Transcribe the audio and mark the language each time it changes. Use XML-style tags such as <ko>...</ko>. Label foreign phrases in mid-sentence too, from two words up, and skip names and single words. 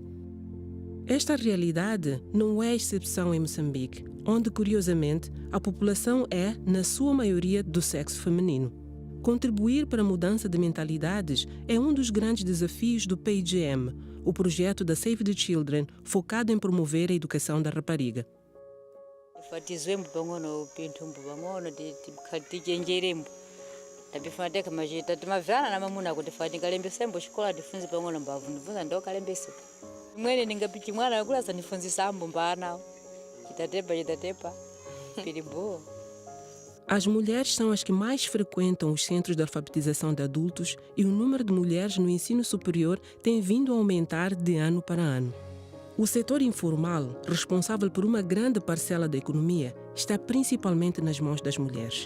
<pt>Esta realidade não é exceção em Moçambique, onde, curiosamente, a população é, na sua maioria, do sexo feminino. Contribuir para a mudança de mentalidades é um dos grandes desafios do PGM, o projeto da Save the Children, focado em promover a educação da rapariga.</pt> <nyu>Fatizwembu pang'ono pinthumbu pang'ono tichenjerembu tapifanateka machita timavana na mamuna kuti fati kalembesembo xikola tifunzi pang'ono mbavu ndibvunza ndo kalembese imwene ndingapichi mwana kulasa nifunzisambo mbanawo chitatepa pili boa.</nyu> <pt>As mulheres são as que mais frequentam os centros de alfabetização de adultos e o número de mulheres no ensino superior tem vindo a aumentar de ano para ano. O setor informal, responsável por uma grande parcela da economia, está principalmente nas mãos das mulheres.</pt>